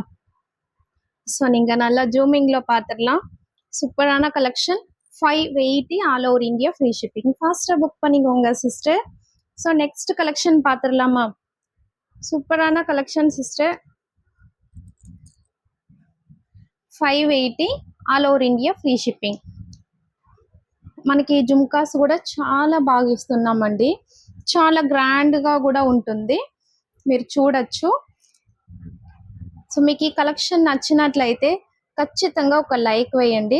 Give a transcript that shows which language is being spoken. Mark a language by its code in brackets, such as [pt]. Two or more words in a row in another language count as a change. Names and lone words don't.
[ta] ஸோ நீங்க நல்லா ஜூமிங்ல பாத்துடலாம். சூப்பரான கலெக்ஷன் 580 [en] all over India free shipping. fast book [ta] பண்ணிக்கோங்க சிஸ்டர். [en] so next collection [ta] பாத்துடலாமா. சூப்பரான [en] collection sister. [ta] 580 [en] all over India free shipping. [te] మనకి జుమ్కాస్ కూడా చాలా బాగా ఇస్తున్నామండి. చాలా గ్రాండ్గా కూడా ఉంటుంది, మీరు చూడొచ్చు. సో మీకు ఈ కలెక్షన్ నచ్చినట్లయితే ఖచ్చితంగా ఒక లైక్ వేయండి.